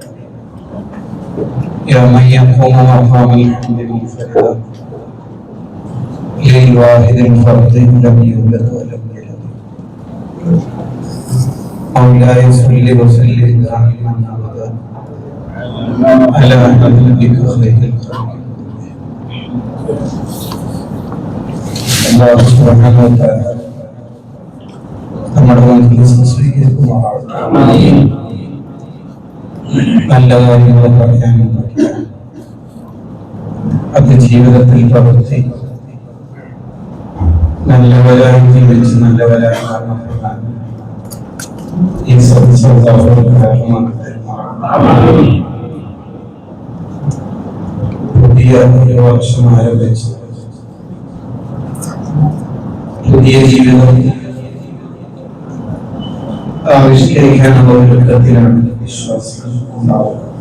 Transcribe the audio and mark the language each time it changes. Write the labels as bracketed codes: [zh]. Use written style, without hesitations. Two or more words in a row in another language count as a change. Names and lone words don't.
[ar] يا من يقوم مقام الحمد منفردا للواحد الفرد لم يولد ولم يلد. مولاي صل وسلم دائما ابدا على نبيك خير الخلق. الله سبحانه وتعالى [ml] നമ്മുടെ മജ്‌ലിസ് സ്വീകരിക്കുമാറാവട്ടെ. നല്ല കാര്യങ്ങൾ പറയാനും അത് ജീവിതത്തിൽ പ്രവൃത്തി നല്ലവരായി ജീവിച്ച് നല്ലവരായി മരണപ്പെടാൻ ഈ പുതിയ ഒരു വർഷം ആരംഭിച്ച് പുതിയ ജീവിതം ആവിഷ്കരിക്കാനുള്ള ഒരുക്കത്തിലാണ് വിശ്വാസം ഉണ്ടാവുക.